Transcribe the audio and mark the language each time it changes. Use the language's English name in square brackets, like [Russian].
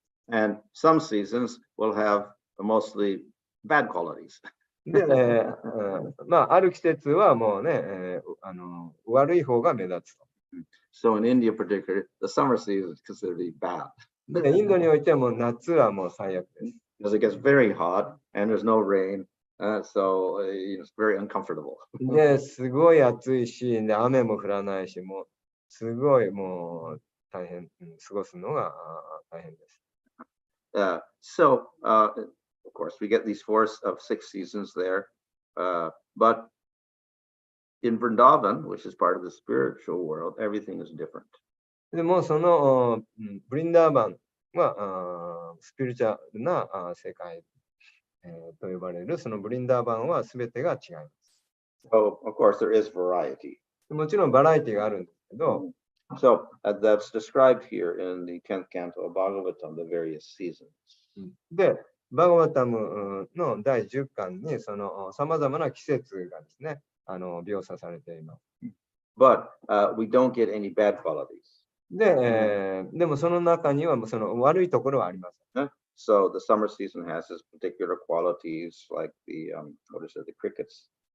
[English] And some seasons will have mostly bad qualities. [Japanese] で、ある季節はもうね、悪い方が目立つと。 [English] So in India particularly, the summer season is considered to be bad. [Japanese] で、インドにおいてはもう夏はもう最悪です。 [English] Because it gets very hot and there's no rain, so it's very uncomfortable. [Japanese] で、すごい暑いし、で、雨も降らないし、もうすごいもう大変、過ごすのが大変です。 [English] So, of course, we get these 4 of 6 seasons there, but in Vrindavan, which is part of the spiritual world, everything is different. [Japanese] でもそのブリンダーバンはスピリチュアルな世界と呼ばれるそのブリンダーバンは全てが違います。 [English] So, of course, there is variety. [Japanese] もちろんバラエティがあるんですけど、 [English] So, that's described here in the 10th canto of Bhagavatam, the various seasons. [Japanese] で、バガバタムの第10巻にそのさまざまな季節がですね、描写されています。 [English] But we don't get any bad qualities. [Japanese] で、でもその中にはその悪いところはあります。 [English] So the summer season has its particular qualities, like the what is it, the crickets